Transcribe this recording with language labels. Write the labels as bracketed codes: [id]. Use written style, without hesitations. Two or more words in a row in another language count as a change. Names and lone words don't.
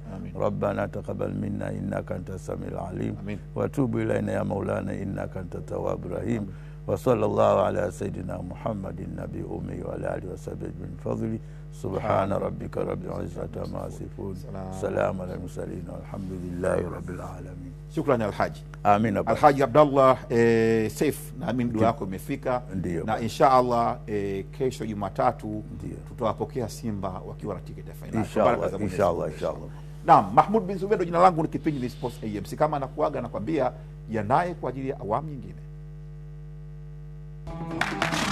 [ar] ربنا تقبل منا إنك أنت السميع العليم وتوب إلينا يا مولانا إنك أنت التواب الرحيم. وصلى الله على سيدنا محمد النبي أمي وعلى آله وصحبه من فضله. سبحان ربك رب العزة عما يصفون سلام على المرسلين والحمد لله رب العالمين. [sw] Shukrani Alhaji. Amin. Alhaji Abdallah Saif, naamini dua yako imefika. Na inshallah kesho Jumatatu tutawapokea Simba wakiwa na tiketi ya finali. Inshallah. Naam, Mahmud bin Zubedo jina langu, ni kipindi ni Sports AMC. Kama nakuaga nakwambia yanaye kwa ajili ya awamu nyingine.